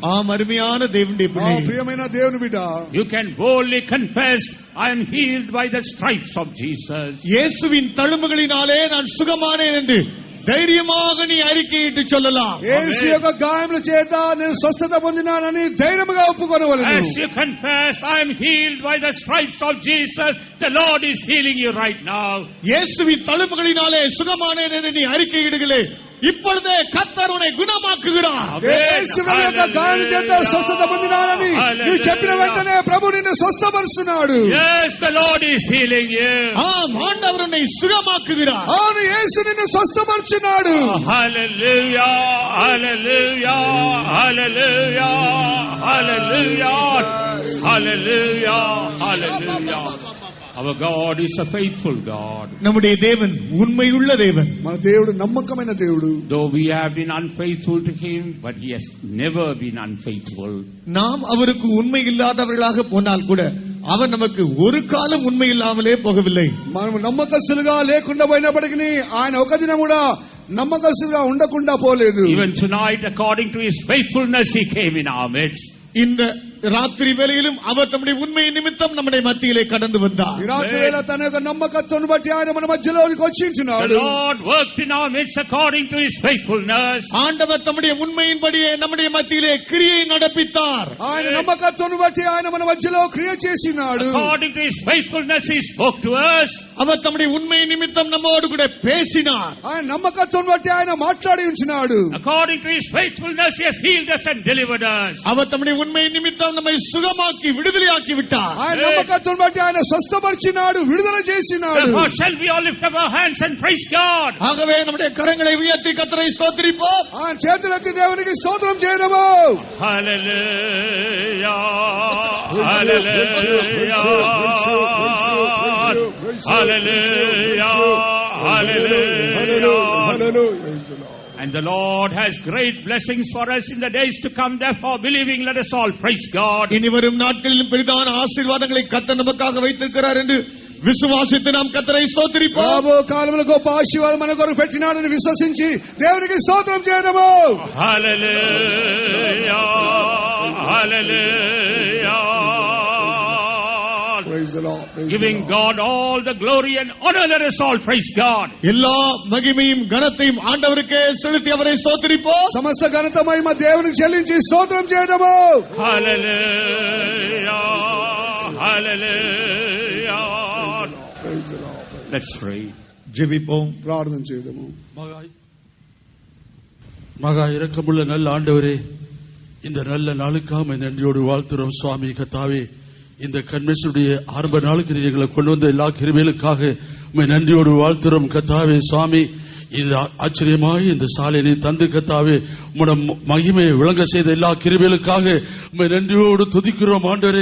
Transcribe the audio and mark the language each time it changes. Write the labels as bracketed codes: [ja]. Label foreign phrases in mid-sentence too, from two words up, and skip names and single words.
[ta] ஆம், அருமையான தேவனுடைய பிள்ளை. [te] ప్రియమైన దేవుని బిడ్డ. [en] You can boldly confess, I am healed by the stripes of Jesus. [ta] இயேசுவின் தழும்புகளினாலே நான் சுகமானேன் என்று ధైర్యமாக நீ அறிக்கையிட்டு சொல்லலாம். [te] యేసు యొక్క గాయముల చేత నేను స్వస్థత పొందినానని ధైర్యముగా ఒప్పుకొనవలెను. [en] As you confess, I am healed by the stripes of Jesus, the Lord is healing you right now. [ta] இயேசுவின் தழும்புகளினாலே சுகமானேன் என்று நீ அறிக்கையிடுகளே, இப்பொழுதே கர்த்தர் உன்னை குணமாக்குகிறார். [te] యేసు యొక్క గాయముల చేత స్వస్థత పొందినానని నీవు చెప్పిన వెంటనే ప్రభువు నిన్ను స్వస్థపరుస్తున్నాడు. [en] Yes, the Lord is healing you. [ta] ஆம், ஆண்டவர் உன்னை சுகமாக்குகிறார். [te] అవును, యేసు నిన్ను స్వస్థపరుచున్నాడు. [en] Hallelujah, hallelujah, hallelujah, hallelujah, hallelujah, hallelujah. Our God is a faithful God. [ta] நம்முடைய தேவன் உண்மையுள்ள தேவன். [te] మన దేవుడు నమ్మకమైన దేవుడు. [en] Though we have been unfaithful to him, but he has never been unfaithful. [ta] நாம் அவருக்கு உண்மை இல்லாதவர்களாக போனால் கூட அவர் நமக்கு ஒரு காலம் உண்மை இல்லாமலே போகவில்லை. [te] మనం నమ్మకస్తులుగా లేకుండా పోయినప్పటికీ ఆయన ఒక దినం కూడా నమ్మకస్తుగా ఉండకుండా పోలేదు. [en] Even tonight, according to his faithfulness, he came in our midst. [ta] இந்த ராத்திரி வேளையிலும் அவர் தம்முடைய உண்மையின் நிமித்தம் நம்முடைய மத்தியிலே கடந்து வந்தார். [te] ఈ రాత్రి వేళ తన యొక్క నమ్మకత్వాన్ని బట్టి ఆయన మన మధ్యలోనికి వచ్చించున్నాడు. [en] The Lord worked in our midst according to his faithfulness. [ta] ஆண்டவர் தம்முடைய உண்மையின்படியே நம்முடைய மத்தியிலே கிரியை நடப்பித்தார். [te] ఆయన నమ్మకత్వాన్ని బట్టి ఆయన మన మధ్యలో క్రియ చేసినాడు. [en] According to his faithfulness, he spoke to us. [ta] அவர் தம்முடைய உண்மையின் நிமித்தம் நம்மோடு கூட பேசினார். [te] ఆయన నమ్మకత్వాన్ని బట్టి ఆయన మాట్లాడి ఉంచినాడు. [en] According to his faithfulness, he has healed us and delivered us. [ta] அவர் தம்முடைய உண்மையின் நிமித்தம் நம்மை சுகமாக்கி விடுதலையாக்கி விட்டார். [te] ఆయన నమ్మకత్వాన్ని బట్టి ఆయన స్వస్థపరిచినాడు, విడుదల చేసినాడు. [en] Therefore shall we all lift up our hands and praise God. [ta] ஆகவே நம்முடைய கரங்களை உயர்த்தி கர்த்தரை ஸ்தோத்திரிப்போம். [te] ఆయన చేతులెత్తి దేవునికి స్తోత్రం చేయడము. [en] Hallelujah. Hallelujah. Hallelujah. Hallelujah. And the Lord has great blessings for us in the days to come. Therefore, believing, let us all praise God. [ta] இனி வரும் நாட்களிலும் பெரிதான ஆசீர்வாதங்களை கர்த்தர் நமக்காக வைத்திருக்கிறார் என்று విశ్వాసిத்து நாம் கர்த்தரை ஸ்தோத்திரிப்போம். [te] రాబో కాలంలో గొప్ప ఆశీర్వాదం మన కొరకు పెట్టినాడని విశ్వసించి దేవునికి స్తోత్రం చేయడము. [en] Hallelujah. Hallelujah. Praise the Lord. Giving God all the glory and honor, let us all praise God. [ta] எல்லா மகிமையும் கனத்தையும் ஆண்டவருக்கே செலுத்தி அவரை ஸ்தோத்திரிப்போம். [te] సమస్త ఘనత మహిమ దేవునికి చెల్లించి స్తోత్రం చేయడము. [en] Hallelujah. Hallelujah. Praise the Lord. Let's pray. [ta] ஜெபிப்போம். [te] ప్రార్థన చేయడము. [ta] மகா இரக்கமுள்ள நல்ல ஆண்டவரே, இந்த நல்ல நாளுக்காக நன்றியோடு வாழ்த்துறோம் சுவாமி. கர்த்தாவே, இந்த கன்வென்ஷனுடைய ஆரம்ப நாளுக்கு எங்களை கொண்டு வந்த எல்லா கிருபைகளுக்காக உம்மை நன்றியோடு வாழ்த்துறோம் கர்த்தாவே. சுவாமி, இந்த ஆச்சரியமாய் இந்த சாலையை தந்து கர்த்தாவே உம்முடைய மகிமையை விளங்க செய்த எல்லா கிருபைகளுக்காக உம்மை நன்றியோடு துதிக்கிறோம் ஆண்டவரே.